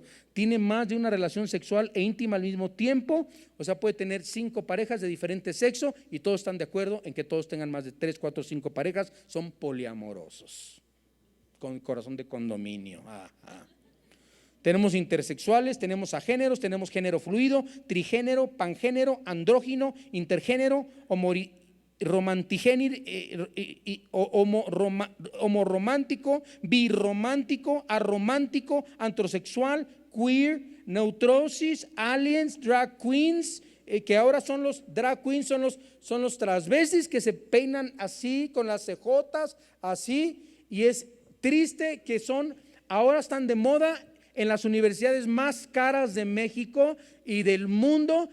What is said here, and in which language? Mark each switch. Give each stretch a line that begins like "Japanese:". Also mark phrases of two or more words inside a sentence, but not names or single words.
Spanish: Tiene más de una relación sexual e íntima al mismo tiempo, o sea puede tener 5 parejas de diferente sexo y todos están de acuerdo en que todos tengan más de 3, 4, 5 parejas, son poliamorosos, con corazón de condominio. Tenemos intersexuales, tenemos agéneros, tenemos género fluido, trigénero, pangénero, andrógino, intergénero, homorromántico, birromántico, arromántico, antrosexual, queer, neutrosis, aliens,
English: drag queens,
Spanish: que ahora son los
English: drag queens,
Spanish: son los transvestis que se peinan así, con las cejotas, así, y es triste que ahora están de moda en las universidades más caras de México y del mundo.